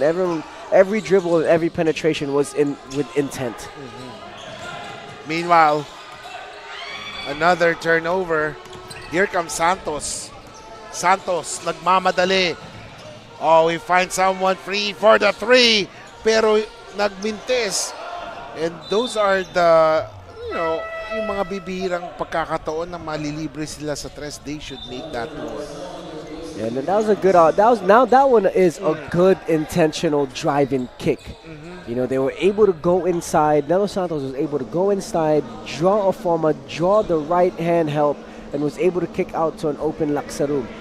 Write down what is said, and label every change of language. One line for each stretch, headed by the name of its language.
English: Every dribble and every penetration was with intent. Meanwhile, another turnover. Here comes Santos. Santos, nagmamadali. Oh, we find someone free for the 3.
Filipino: Pero nagmintis.
English: And those are the,
Filipino: yung mga bibihirang pagkakataon na malilibre sila sa 3.
English: They should make that more. And that was a good, that one is a good intentional driving kick. You know, they were able to go inside. Nelo Santos was able to go inside, draw a forma, draw the right hand help, and was able to kick out to an open Laksarum.